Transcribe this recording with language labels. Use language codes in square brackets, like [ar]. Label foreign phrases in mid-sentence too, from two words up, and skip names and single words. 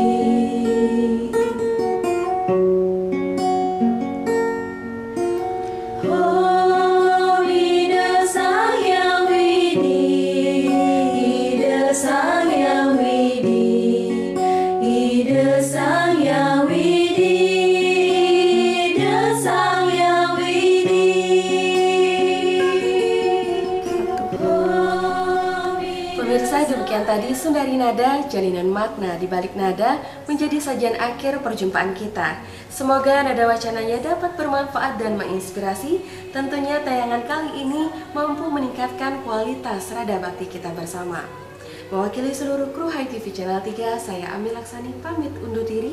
[ban] Oh, ide sang widi, ide sang widi, ide sang widi, ide sang widi. [id] Pemirsa, demikian tadi Sundari Nada, jalinan makna di balik nada menjadi sajian akhir perjumpaan kita. Semoga nada wacananya dapat bermanfaat dan menginspirasi. Tentunya tayangan kali ini mampu meningkatkan kualitas rada bakti kita bersama. Mewakili seluruh kru Hai TV Channel 3, saya Ami Laksani pamit undur diri.